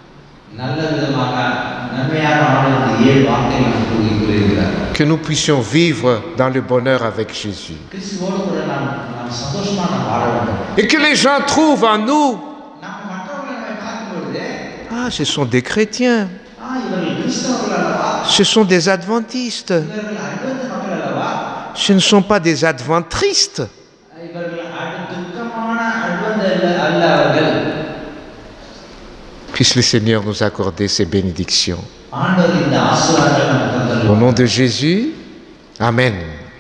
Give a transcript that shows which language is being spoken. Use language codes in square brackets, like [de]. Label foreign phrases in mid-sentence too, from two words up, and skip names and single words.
[fr] Que nous puissions vivre dans le bonheur avec Jésus. Et que les gens trouvent en nous, ah, ce sont des chrétiens. Ce sont des adventistes. [ta] இவர்கள் அட்வென்ட் மக்கள் அல்லவா? [fr] Ce ne sont pas des adventristes. [ta] இவர்கள் துக்கமான அட்வென்ட் அல்ல அவர்கள். [fr] Puisse le Seigneur nous accorder ses bénédictions. [ta] ஆண்டவர் இந்த ஆசீர்வாதங்களை நமக்கு தந்தருள்வார். [fr] Au nom de Jésus, Amen.